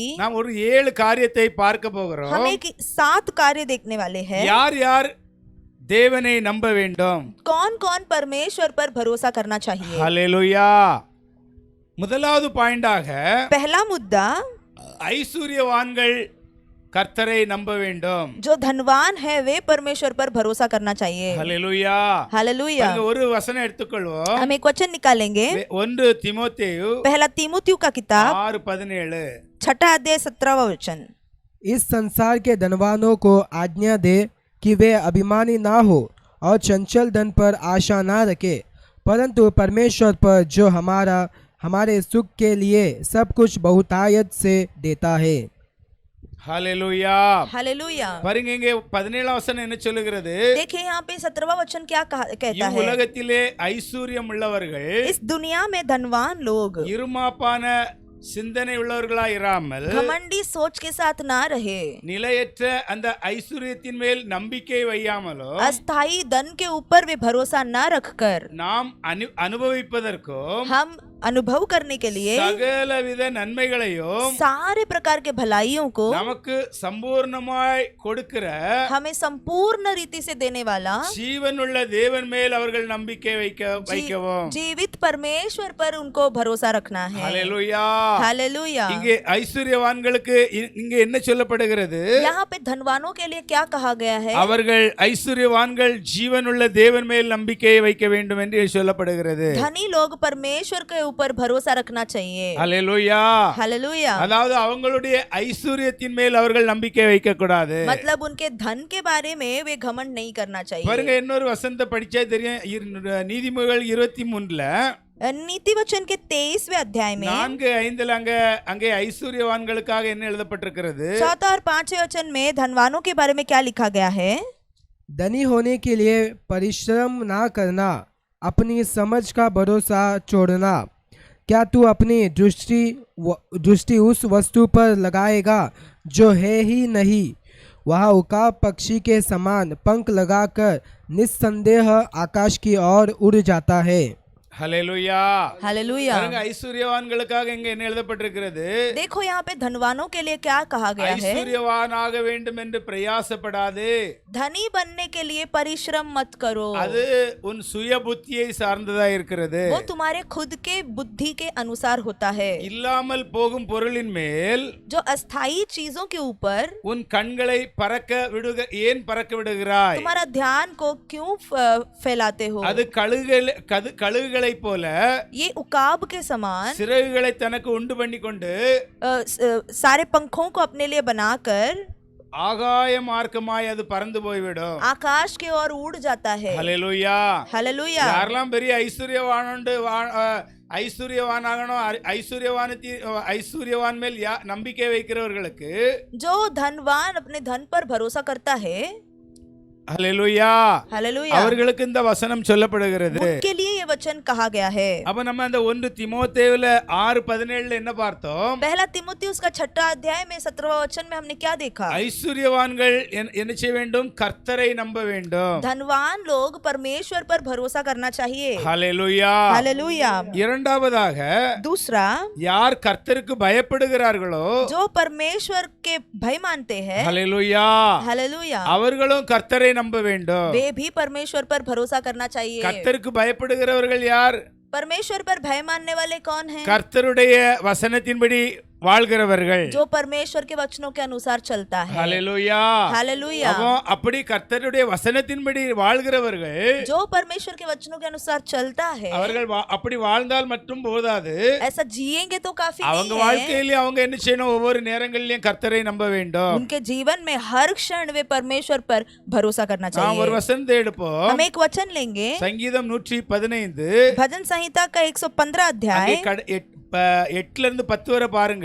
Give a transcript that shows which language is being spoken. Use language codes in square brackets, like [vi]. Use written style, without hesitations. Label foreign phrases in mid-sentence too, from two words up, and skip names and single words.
[ta] நாம் ஒரு 7 காரியத்தை பார்க்க போகிறோம். [hi] हम एक 7 कार्य देखने वाले हैं। [ta] யார் யார் தேவனை நம்ப வேண்டும்? [hi] कौन कौन परमेश्वर पर भरोसा करना चाहिए? [ta] ஹalleluya. முதலாவது பாயிண்டாக [hi] पहला मुद्दा, [ta] ஐஸ்வர்யவான்கள் கர்த்தரை நம்ப வேண்டும். [hi] जो धनवान है वे परमेश्वर पर भरोसा करना चाहिए। [ta] ஹalleluya. [hi] हालेलुया। [ta] பாருங்க, ஒரு வசனம் எடுத்துக்கொள்வோம். [hi] हम एक वचन निकालेंगे। [ta] 1 தீமோத்தேயு [hi] पहला तीमुथियु का किताब 6:17. 6 अध्याय 17वां वचन। इस संसार के धनवानों को आज्ञा दे कि वे अभिमानी ना हो और चंचल धन पर आशा ना रखे, परंतु परमेश्वर पर जो हमारे सुख के लिए सब कुछ बहुतायत से देता है। [ta] ஹalleluya. [hi] हालेलुया। [ta] பாருங்க, இங்கே 17 வசனம் என்ன சொல்லுகிறது? [hi] देखिए यहाँ पे 17वां वचन क्या कहता है? [ta] உலகத்திலே ஐஸ்வர்யம் உள்ளவர்கள் [hi] इस दुनिया में धनवान लोग [ta] இருமாப்பான சிந்தனை உள்ளவர்களாய் இராமல் [hi] घमंडी सोच के साथ ना रहे, [ta] நிலையற்ற அந்த ஐஸ்வர்யத்தின் மேல் நம்பிக்கை வையாமலோ [hi] अस्थाई धन के ऊपर वे भरोसा न रखकर [ta] நாம் அனுபவிப்பதற்கும் [hi] हम अनुभव करने के लिए [ta] சகலவித நன்மைகளையும் [hi] सारे प्रकार के भलाइयों को [ta] நமக்கு சம்பூர்ணமாய் கொடுக்கிற [hi] हमें संपूर्ण रीति से देने वाला [ta] ஜீவனுள்ள தேவன் மேல் அவர்கள் நம்பிக்கை வைக்கவும். [hi] जीवित परमेश्वर पर उनको भरोसा रखना है। [ta] ஹalleluya. [hi] हालेलुया। [ta] இங்கே ஐஸ்வர்யவான்களுக்கு இங்கே என்ன சொல்லப்படுகிறது? [hi] यहाँ पे धनवानों के लिए क्या कहा गया है? [ta] அவர்கள் ஐஸ்வர்யவான்கள் ஜீவனுள்ள தேவன் மேல் நம்பிக்கையை வைக்க வேண்டும் என்று சொல்லப்படுகிறது. [hi] धनी लोग परमेश्वर के ऊपर भरोसा रखना चाहिए। [ta] ஹalleluya. [hi] हालेलुया। [ta] அதாவது அவங்களுடைய ஐஸ்வர்யத்தின் மேல் அவர்கள் நம்பிக்கை வைக்க கூடாது. [hi] मतलब उनके धन के बारे में वे घमंड नहीं करना चाहिए। [ta] பாருங்க, இன்னொரு வசனத்தை படிச்சா தெரியும். நீதிமொழிகள் 23ல [hi] नीति वचन के 23वें अध्याय में [ta] 4:5 அங்கே ஐஸ்வர்யவான்களுக்காக என்ன எழுதப்பட்டிருக்கிறது? [hi] 4 और 5वें वचन में धनवानों के बारे में क्या लिखा गया है? धनी होने के लिए परिश्रम ना करना, अपनी समझ का भरोसा छोड़ना। क्या तू अपनी दृष्टि उस वस्तु पर लगाएगा जो है ही नहीं? वह उकाब पक्षी के समान पंख लगाकर निस्संदेह आकाश की ओर उड़ जाता है। [ta] ஹalleluya. [hi] हालेलुया। [ta] பாருங்க, ஐஸ்வர்யவான்களுக்காக இங்க என்ன எழுதப்பட்டிருக்கிறது? [hi] देखो यहाँ पे धनवानों के लिए क्या कहा गया है? [ta] ஐஸ்வர்யவானாக வேண்டும் என்று பிரயாசப்படாதே. [hi] धनी बनने के लिए परिश्रम मत करो, [ta] அது உன் சுய புத்தியை சார்ந்ததா இருக்கிறது. [hi] वो तुम्हारे खुद के बुद्धि के अनुसार होता है। [ta] இல்லாமல் போகும் பொருளின் மேல் [hi] जो अस्थाई चीजों के ऊपर [ta] உன் கண்களை ஏன் பறக்க விடுகிறாய்? [hi] तुम्हारा ध्यान को क्यों फैलाते हो? [ta] அது கழுகுகளை போல [hi] ये उकाब के समान [ta] சிறகுகளை தனக்கு உண்டு பண்ணி கொண்டு [hi] सारे पंखों को अपने लिए बनाकर [ta] ஆகாய மார்க்கமாய் அது பறந்து போய்விடும். [hi] आकाश की ओर उड़ जाता है। [ta] ஹalleluya. [hi] हालेलुया। [ta] யாரெல்லாம் பெரிய ஐஸ்வர்யவானாகணும், ஐஸ்வர்யவான் மேல் நம்பிக்கை வைக்கிறவர்களுக்கு [hi] जो धनवान अपने धन पर भरोसा करता है, [ta] ஹalleluya, [hi] हालेलुया, [ta] அவர்களுக்கு இந்த வசனம் சொல்லப்படுகிறது. [hi] उनके लिए ये वचन कहा गया है। [ta] அப்ப நம்ம அந்த 1 தீமோத்தேயுல 6:17 என்ன பார்த்தோம்? [hi] पहला तीमुथियुस का 6 अध्याय में 17वां वचन में हमने क्या देखा? [ta] ஐஸ்வர்யவான்கள் என்ன செய்ய வேண்டும்? கர்த்தரை நம்ப வேண்டும். [hi] धनवान लोग परमेश्वर पर भरोसा करना चाहिए। [ta] ஹalleluya. [hi] हालेलुया। [ta] இரண்டாவதாக [hi] दूसरा, [ta] யார் கர்த்தருக்கு பயப்படுகிறார்களோ [hi] जो परमेश्वर के भय मानते हैं, [ta] ஹalleluya, [hi] हालेलुया, [ta] அவர்களும் கர்த்தரை நம்ப வேண்டும். [hi] वे भी परमेश्वर पर भरोसा करना चाहिए। [ta] கர்த்தருக்கு பயப்படுகிறவர்கள் யார்? [hi] परमेश्वर पर भय मानने वाले कौन हैं? [ta] கர்த்தருடைய வசனத்தின்படி வாழ்கிறவர்கள், [hi] जो परमेश्वर के वचनों के अनुसार चलता है। [ta] ஹalleluya. [hi] हालेलुया। [ta] அப்போ அப்படி கர்த்தருடைய வசனத்தின்படி வாழ்கிறவர்கள், [hi] जो परमेश्वर के वचनों के अनुसार चलता है, [ta] அவர்கள் அப்படி வாழ்ந்தால் மட்டும் போதாது, [hi] ऐसा जिएंगे तो काफी [ta] அவங்க [hi] नहीं है। [ta] வாழ்க்கையிலே அவங்க என்ன செய்யணும்? ஒவ்வொரு நேரங்களிலும் கர்த்தரை நம்ப வேண்டும். [hi] उनके जीवन में हर क्षण वे परमेश्वर पर भरोसा करना [ta] நாம் ஒரு [hi] चाहिए। [ta] வசனத்தை எடுப்போம். [hi] हम एक वचन लेंगे, [ta] சங்கீதம் 115 [hi] भजन संहिता का 115 अध्याय [ta] 8 இருந்து 10 வரை பாருங்க.